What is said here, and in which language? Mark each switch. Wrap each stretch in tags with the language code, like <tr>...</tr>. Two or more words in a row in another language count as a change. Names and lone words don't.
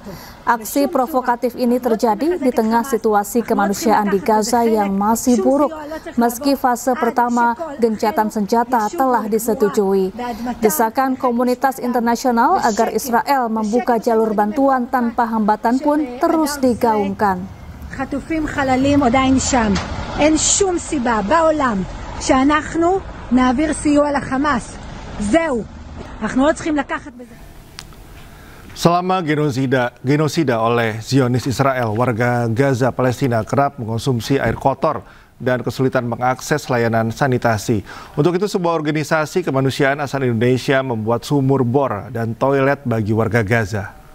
<id>Aksi provokatif ini terjadi di tengah situasi kemanusiaan di Gaza yang masih buruk, meski fase pertama gencatan senjata telah disetujui. Desakan komunitas internasional agar Israel membuka jalur bantuan tanpa hambatan pun terus digaungkan.</id> <he>חטופים חללים עדיין שם. אין שום סיבה בעולם שאנחנו נעביר סיוע לחמאס. זהו. אנחנו לא צריכים לקחת בזה.</he> <id>Selama genosida oleh Zionis Israel, warga Gaza Palestina kerap mengkonsumsi air kotor dan kesulitan mengakses layanan sanitasi. Untuk itu, sebuah organisasi kemanusiaan asal Indonesia membuat sumur bor dan toilet bagi warga Gaza.</id>